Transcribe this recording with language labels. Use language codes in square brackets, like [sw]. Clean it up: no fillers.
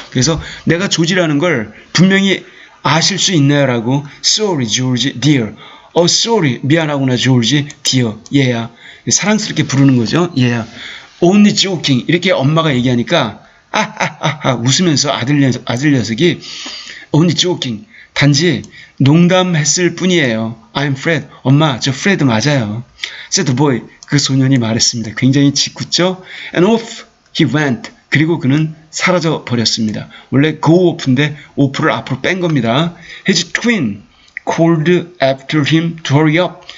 [ko] 그래서 내가 조지라는 걸 분명히 아실 수 있나요라고. [en] Sorry, George, dear. [ko] sorry, 미안하구나, [en] George, dear, [ko] 얘야. 사랑스럽게 부르는 거죠. 얘야. [en] Only joking. [ko] 이렇게 엄마가 얘기하니까 웃으면서 아들 녀석이 [en] only joking. [ko] 단지 농담했을 뿐이에요. [en] I'm Fred. [ko] 엄마, 저 Fred 맞아요. [en] said the boy. [ko] 그 소년이 말했습니다. 굉장히 짓궂죠? [en] And off he went. [ko] 그리고 그는 사라져 버렸습니다. 원래 go off인데 off를 앞으로 뺀 겁니다. [en] His twin called after him to hurry up.